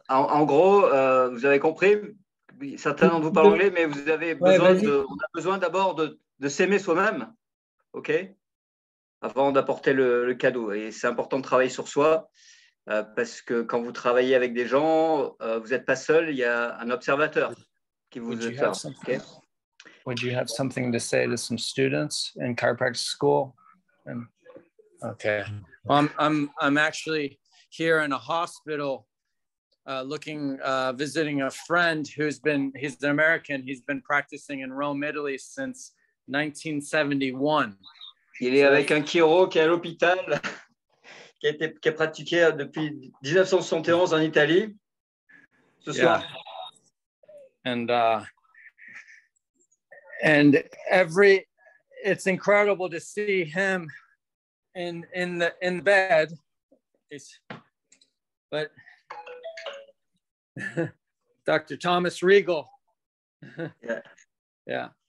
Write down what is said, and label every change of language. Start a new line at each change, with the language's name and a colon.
French: En gros, vous avez compris. Certains d'entre vous parlent anglais, mais vous avez besoin on a besoin d'abord de s'aimer soi-même, ok, avant d'apporter le cadeau. Et c'est important de travailler sur soi parce que quand vous travaillez avec des gens, vous n'êtes pas seul. Il y a un observateur qui vous observe.
English: Okay? Would you have something to say to some students in chiropractic school? Okay. Well, I'm actually here in a hospital visiting a friend he's an American. He's been practicing in Rome, Italy since 1971.
French: Il est avec un chiro qui est à l'hôpital, qui a pratiqué depuis 1971 en Italie. Ce soir.
English: And it's incredible to see him in the bed. But Dr. Thomas Regal. Yeah.